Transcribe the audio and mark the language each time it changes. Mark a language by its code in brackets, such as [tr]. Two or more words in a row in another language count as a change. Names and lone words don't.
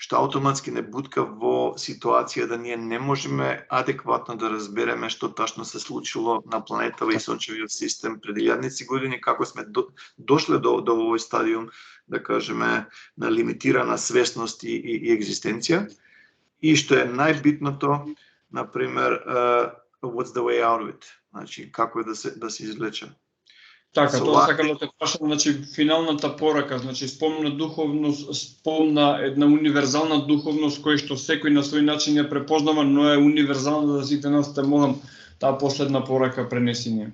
[mk] што автоматски не бутка во ситуација да ние не можеме адекватно да разбереме што ташно се случило на планетава и сончевиот систем пред илјадници години, како сме дошле до овој стадиум, да кажеме, на лимитирана свесност и екзистенција. И што е најбитното, например, [en] what's the way out of it? [mk] Значи, како е да се извлече. Така, тоа сакам да те прашам, значи финалната порака, значи спомна духовност, спомна една универзална духовност која што секој на свој начин ја препознава, но е универзална за сите нас, те молам таа последна порака пренеси ни.